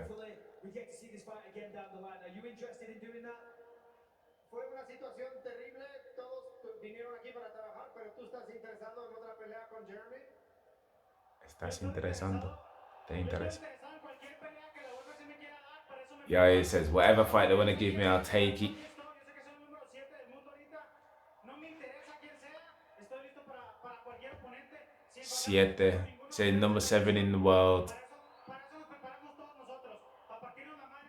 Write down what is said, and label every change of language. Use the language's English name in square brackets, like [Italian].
[English] Hopefully, we get to see this fight again down the line. Are you interested in doing that? [Spanish] Fue una situación terrible. Todos vinieron aquí para trabajar, pero tú estás interesado en otra pelea con Jeremy. Estás interesando. Te interesa. Interesado en cualquier pelea que la UFC me quiera dar, para eso me [English] Yeah, he says, whatever fight they want to give me, I'll take it. [Spanish] Yo sé que soy el número 7 del mundo ahorita. No me interesa quién sea. Estoy listo para cualquier oponente. [English] Siete. Say number 7 in the world. [Spanish] Para eso nos preparamos todos nosotros. Para partirnos la madre.